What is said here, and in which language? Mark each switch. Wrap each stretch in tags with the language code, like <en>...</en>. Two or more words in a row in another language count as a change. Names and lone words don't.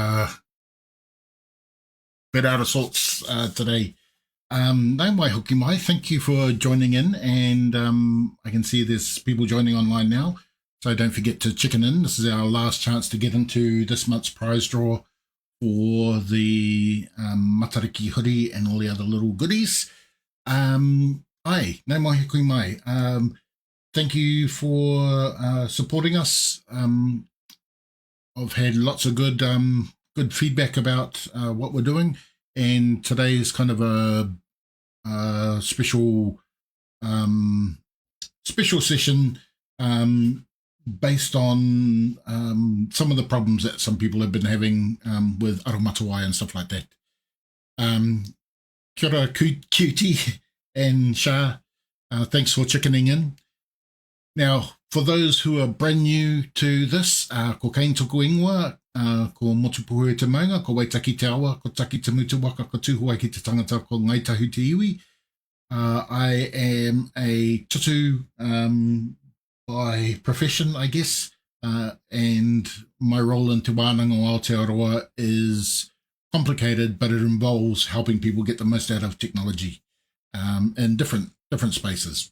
<en>Bit out of sorts today.</en> <mi>No mai hoki mai.</mi> <en>Thank you for joining in, and I can see there's people joining online now. So don't forget to chicken in. This is our last chance to get into this month's prize draw for the Matariki hoodie and all the other little goodies.</en> <mi>No mai hoki mai.</mi> <en>Thank you for supporting us. I've had lots of good feedback about what we're doing, and today is kind of a special session based on some of the problems that some people have been having with Aromatawai and stuff like that.</en> <mi>Kia ora,</mi> <en>Cutie and Shah. Thanks for chickening in. Now, for those who are brand new to this,</en> <mi>ko kain tuku ingoa, ko motupuhu e te maunga, ko waitaki te awa, ko taki te mutu waka, ko tuhuai ki te tangata, ko ngai tahu te iwi.</mi> <en>I am a tutu by profession, I guess, and my role in Te Wānanga o Aotearoa is complicated, but it involves helping people get the most out of technology in different spaces.</en>